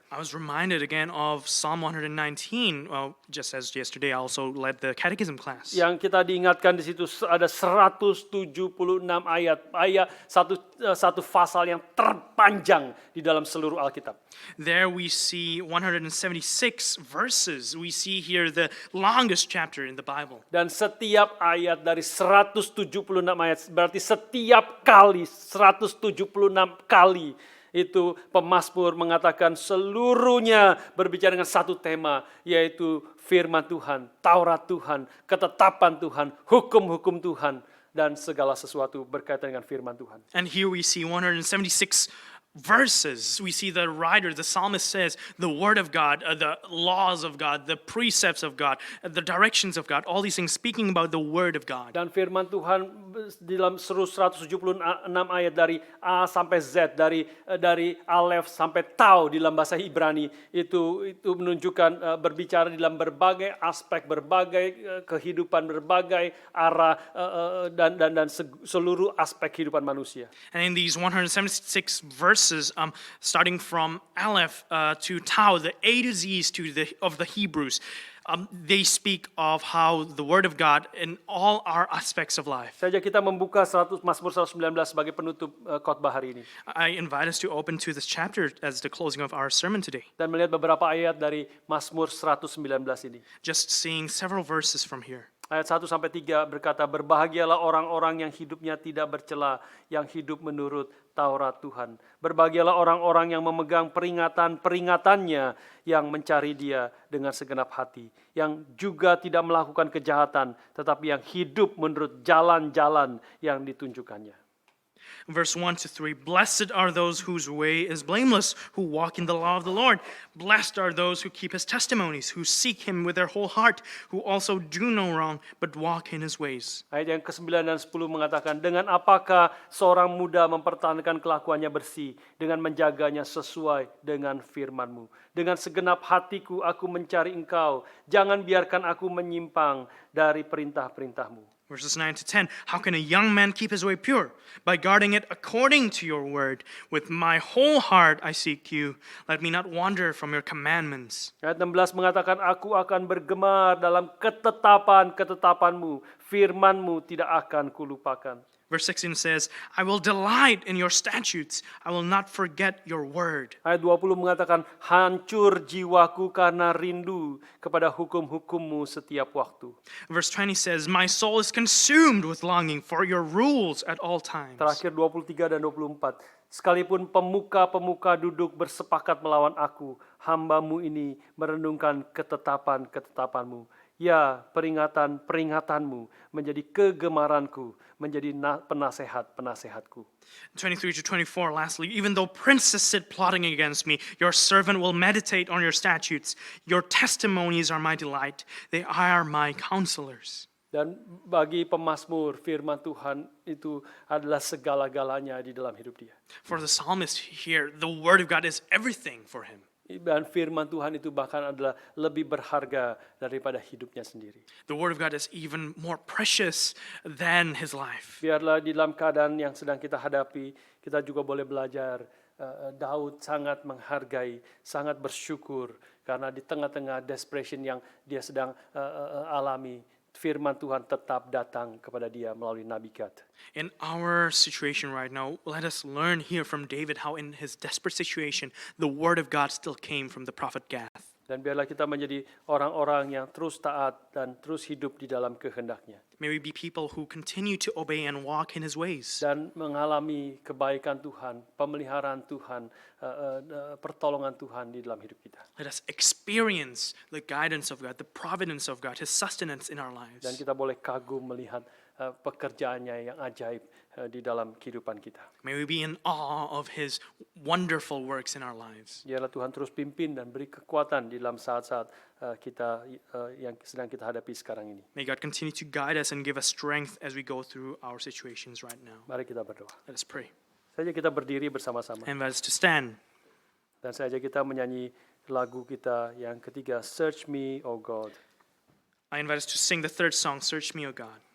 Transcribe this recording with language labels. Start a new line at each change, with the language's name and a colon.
English: I was reminded again of Psalm 119. Well, just as yesterday, I also led the catechism class.
Indonesian: Yang kita diingatkan di situ ada 176 ayat satu pasal yang terpanjang di dalam seluruh Alkitab.
English: There we see 176 verses. We see here the longest chapter in the Bible.
Indonesian: Dan setiap ayat dari 176 ayat berarti setiap kali 176 kali itu pemazmur mengatakan seluruhnya berbicara dengan satu tema, yaitu firman Tuhan, Taurat Tuhan, ketetapan Tuhan, hukum-hukum Tuhan, dan segala sesuatu berkaitan dengan firman Tuhan.
English: And here we see 176 verses. We see the writer, the psalmist says, the word of God, the laws of God, the precepts of God, the directions of God, all these things speaking about the word of God.
Indonesian: Dan firman Tuhan di dalam seluruh 176 ayat dari A sampai Z, dari Alef sampai Tau di dalam bahasa Ibrani itu menunjukkan berbicara di dalam berbagai aspek, berbagai kehidupan, berbagai arah dan seluruh aspek kehidupan manusia.
English: And in these 176 verses, starting from Aleph to Tau, the A to Z's of the Hebrews, they speak of how the Word of God in all our aspects of life.
Indonesian: Saja kita membuka Mazmur 119 sebagai penutup khotbah hari ini.
English: I invite us to open to this chapter as the closing of our sermon today.
Indonesian: Dan melihat beberapa ayat dari Mazmur 119 ini.
English: Just seeing several verses from here.
Indonesian: Ayat 1-3 berkata, berbahagialah orang-orang yang hidupnya tidak bercela, yang hidup menurut Taurat Tuhan. Berbahagialah orang-orang yang memegang peringatan-peringatannya, yang mencari Dia dengan segenap hati, yang juga tidak melakukan kejahatan, tetapi yang hidup menurut jalan-jalan yang ditunjukkannya.
English: Verse 1-3, blessed are those whose way is blameless, who walk in the law of the Lord. Blessed are those who keep his testimonies, who seek him with their whole heart, who also do no wrong, but walk in his ways.
Indonesian: Ayat yang ke-9 dan 10 mengatakan, dengan apakah seorang muda mempertahankan kelakuannya bersih, dengan menjaganya sesuai dengan firman-Mu. Dengan segenap hatiku aku mencari Engkau, jangan biarkan aku menyimpang dari perintah-perintah-Mu.
English: Verses 9-10, how can a young man keep his way pure? By guarding it according to your word. With my whole heart I seek you. Let me not wander from your commandments.
Indonesian: Ayat 16 mengatakan, aku akan bergemar dalam ketetapan-ketetapan-Mu, firman-Mu tidak akan kulupakan.
English: Verse 16 says, I will delight in your statutes. I will not forget your word.
Indonesian: Ayat 20 mengatakan, hancur jiwaku karena rindu kepada hukum-hukum-Mu setiap waktu.
English: Verse 20 says, my soul is consumed with longing for your rules at all times.
Indonesian: Terakhir 23 dan 24. Sekalipun pemuka-pemuka duduk bersepakat melawan aku, hamba-Mu ini merenungkan ketetapan-ketetapan-Mu. Ya, peringatan-peringatanmu menjadi kegemaranku, menjadi penasehat-penasehatku.
English: 23-24, lastly, even though princes sit plotting against me, your servant will meditate on your statutes. Your testimonies are my delight. They are my counselors.
Indonesian: Dan bagi pemazmur, firman Tuhan itu adalah segala-galanya di dalam hidup dia.
English: For the psalmist here, the word of God is everything for him.
Indonesian: Dan firman Tuhan itu bahkan adalah lebih berharga daripada hidupnya sendiri.
English: The word of God is even more precious than his life.
Indonesian: Biarlah di dalam keadaan yang sedang kita hadapi, kita juga boleh belajar. Daud sangat menghargai, sangat bersyukur karena di tengah-tengah desperation yang dia sedang alami, firman Tuhan tetap datang kepada dia melalui Nabi Gad.
English: In our situation right now, let us learn here from David how in his desperate situation, the word of God still came from the prophet Gad.
Indonesian: Dan biarlah kita menjadi orang-orang yang terus taat dan terus hidup di dalam kehendak-Nya.
English: May we be people who continue to obey and walk in his ways.
Indonesian: Dan mengalami kebaikan Tuhan, pemeliharaan Tuhan, pertolongan Tuhan di dalam hidup kita.
English: Let us experience the guidance of God, the providence of God, his sustenance in our lives.
Indonesian: Dan kita boleh kagum melihat pekerjaannya yang ajaib di dalam kehidupan kita.
English: May we be in awe of his wonderful works in our lives.
Indonesian: Biarlah Tuhan terus pimpin dan beri kekuatan di dalam saat-saat kita yang sedang kita hadapi sekarang ini.
English: May God continue to guide us and give us strength as we go through our situations right now.
Indonesian: Mari kita berdoa.
English: Let us pray.
Indonesian: Saja kita berdiri bersama-sama.
English: I invite us to stand.
Indonesian: Dan saja kita menyanyi lagu kita yang ketiga, Search Me, O God.
English: I invite us to sing the third song, Search Me, O God.